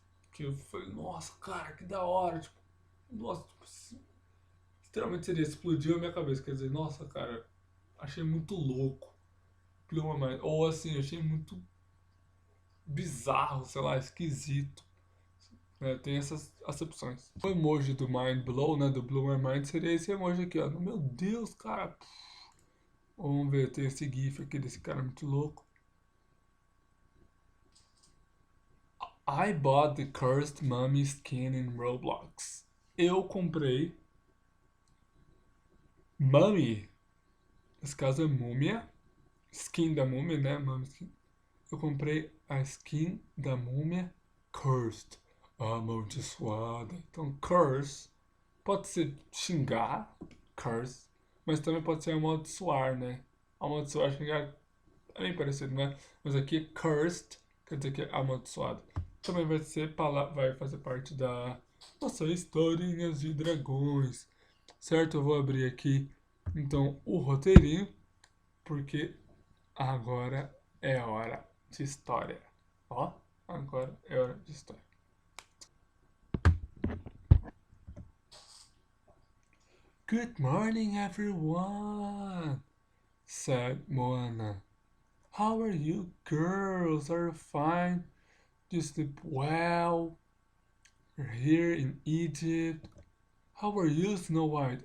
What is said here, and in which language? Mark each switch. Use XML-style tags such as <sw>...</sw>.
<pt>Que eu falei, nossa, cara, que da hora, tipo, nossa, tipo, literalmente seria, explodiu a minha cabeça, quer dizer, nossa, cara, achei muito louco,</pt> <en>blew my mind,</en> <pt>ou assim, achei muito bizarro, sei lá, esquisito. Né? Tem essas acepções. O emoji do Mind Blow, né? Do Blow My Mind seria esse emoji aqui, ó. Meu Deus, cara. Vamos ver, tem esse GIF aqui desse cara muito louco.</pt> <en>I bought the cursed mummy skin in Roblox.</en> <pt>Eu comprei mummy. Nesse caso é múmia. Skin da múmia, né? Mummy skin. Eu comprei a skin da múmia cursed. Amaldiçoada. Então, curse pode ser xingar, curse, mas também pode ser amaldiçoar, né? Amaldiçoar, xingar é bem parecido, né? Mas aqui cursed quer dizer que é amaldiçoado. Também vai fazer parte da nossa historinhas de dragões, certo? Eu vou abrir aqui então o roteirinho, porque agora é hora de história. Ó, agora é hora de história.</pt> <en>Good morning, everyone, said Moana. How are you girls? Are you fine? Do you sleep well? You're here in Egypt. How are you, Snow White?</en>